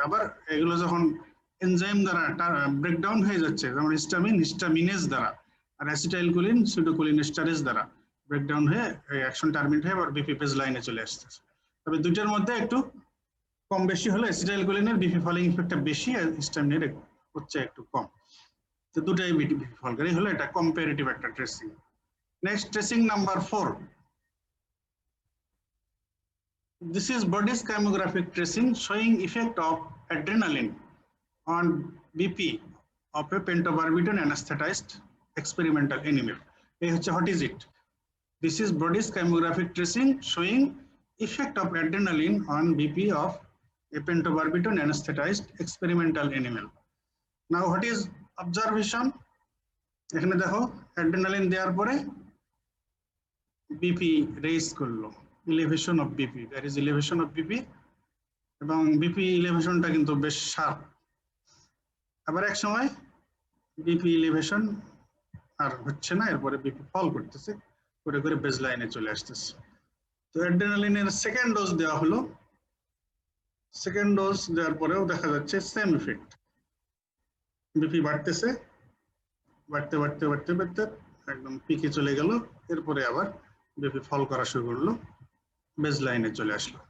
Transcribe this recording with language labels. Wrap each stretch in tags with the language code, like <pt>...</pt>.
<bn>আবার এগুলো যখন এনজাইম দ্বারা ব্রেকডাউন হয়ে যাচ্ছে, যেমন হিস্টামিনেজ দ্বারা, আর অ্যাসিটাইল কোলিন সুডোকোলিনেস্টারেজ দ্বারা ব্রেকডাউন হয়ে অ্যাকশন টার্মিনেট হয়ে আবার বিপি ফেজ লাইনে চলে আসতেছে। তবে দুইটার মধ্যে একটু কম বেশি হলে অ্যাসিটাইল কোলিনের বিপি ফলিং ইফেক্টটা বেশি, আর হিস্টামিনের হচ্ছে একটু কম। তো দুটাই বিপি ফল করে, হলো এটা কম্পারেটিভ একটা tracing.</bn> <en>Next, tracing number 4. This is body's chemographic tracing showing effect of adrenaline on BP of a pentobarbital anesthetized experimental animal. What is it? This is body's chemographic tracing showing effect of adrenaline on BP of a pentobarbital anesthetized experimental animal. Now, what is observation?</en> <bn>এখানে দেখো,</bn> <en>adrenaline দেওয়ার পরে BP raise করলো, elevation of BP, there is elevation of BP,</en> <bn>এবং BP elevationটা কিন্তু বেশ sharp. আবার এক সময় BP elevation আর হচ্ছে না, এরপরে BP ফল করতেছে, করে করে বেজ লাইনে চলে আসতেছে। তো অ্যাড্রেনালিনের সেকেন্ড ডোজ দেওয়া হলো, সেকেন্ড ডোজ দেওয়ার পরেও দেখা যাচ্ছে সেম ইফেক্ট, BP বাড়তেছে, বাড়তে বাড়তে বাড়তে বাড়তে একদম পিকে চলে গেল, এরপরে আবার BP ফল করা শুরু করলো, বেজ লাইনে চলে আসলো।</bn>